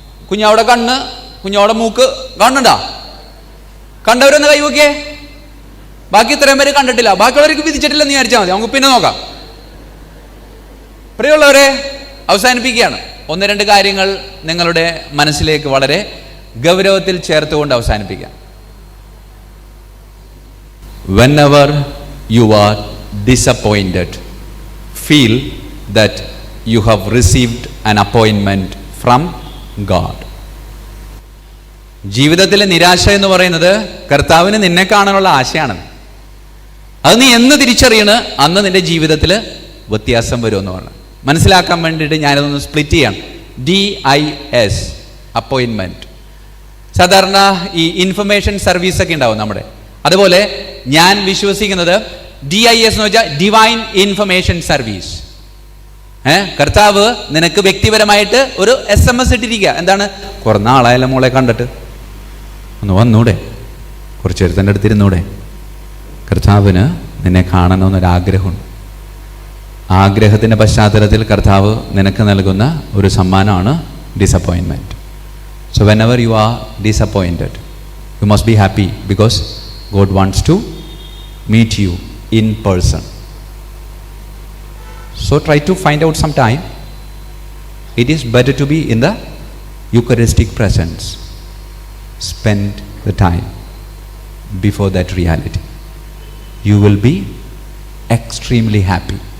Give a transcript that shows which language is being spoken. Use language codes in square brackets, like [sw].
[ml] കുഞ്ഞാവടെ കണ്ണ്, കുഞ്ഞാവടെ മൂക്ക് കാണുന്നുണ്ടോ? കണ്ടവരൊന്ന് കൈവക്കിയേ. ബാക്കി ഇത്രയും പേര് കണ്ടിട്ടില്ല, ബാക്കിയുള്ളവർക്ക് വിധിച്ചിട്ടില്ലെന്ന് വിചാരിച്ചാൽ മതി, നമുക്ക് പിന്നെ നോക്കാം. പ്രിയമുള്ളവരെ, അവസാനിപ്പിക്കുകയാണ്. 1-2 കാര്യങ്ങൾ നിങ്ങളുടെ മനസ്സിലേക്ക് വളരെ ഗൗരവത്തിൽ ചേർത്തുകൊണ്ട് അവസാനിപ്പിക്കാം. [en] Whenever you are disappointed, feel that you have received an appointment from God. [ml] ജീവിതത്തിലെ നിരാശ എന്ന് പറയുന്നത് കർത്താവിന് നിന്നെ കാണാനുള്ള ആശയാണ്. അത് നീ എന്ന് തിരിച്ചറിയണ്, അന്ന് നിന്റെ ജീവിതത്തിൽ വ്യത്യാസം വരുമെന്ന് പറഞ്ഞു. മനസ്സിലാക്കാൻ വേണ്ടിയിട്ട് ഞാനതൊന്ന് സ്പ്ലിറ്റ് ചെയ്യാണ്. DIS appointment. സാധാരണ ഈ ഇൻഫർമേഷൻ സർവീസ് ഒക്കെ ഉണ്ടാവും നമ്മുടെ. അതുപോലെ ഞാൻ വിശ്വസിക്കുന്നത് DIS എന്ന് വെച്ചാൽ ഡിവൈൻ ഇൻഫർമേഷൻ സർവീസ്. കർത്താവ് നിനക്ക് വ്യക്തിപരമായിട്ട് ഒരു SMS ഇട്ടിരിക്കുക. എന്താണ്? കുറേ നാളായാലും മോളെ കണ്ടിട്ട് ഒന്ന് വന്നൂടെ, കുറച്ച് നേരത്തിൻ്റെ അടുത്തിരുന്നൂടെ? കർത്താവിന് നിന്നെ കാണണമെന്നൊരാഗ്രഹമുണ്ട്. ആഗ്രഹത്തിൻ്റെ പശ്ചാത്തലത്തിൽ കർത്താവ് നിനക്ക് നൽകുന്ന ഒരു സമ്മാനമാണ് disappointment. [en] So whenever you are disappointed, you must be happy because God wants to meet you in person. So try to find out some time. It is better to be in the Eucharistic presence. Spend the time before that reality. You will be extremely happy.